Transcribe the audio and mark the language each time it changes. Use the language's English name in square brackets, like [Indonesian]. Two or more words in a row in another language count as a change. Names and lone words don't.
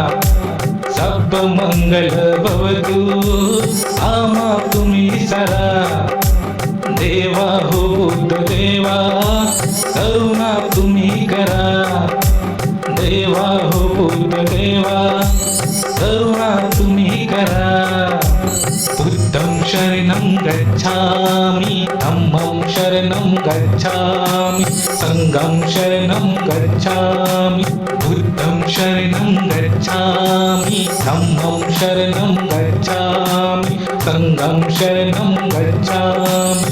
[Pali] सब मंगल भवतु, [Marathi] आम्हा तुम्ही सारा. देवा हो बुद्ध देवा, करुणा तुम्ही करा. देवा हो बुद्ध देवा, करुणा तुम्ही करा. [Pali] बुद्धं शरणं गच्छामि, धम्मं शरणं गच्छामि, संघं शरणं गच्छामि. बुद्धं शरणं गच्छामि, धम्मं शरणं गच्छामि, संघं शरणं गच्छामि.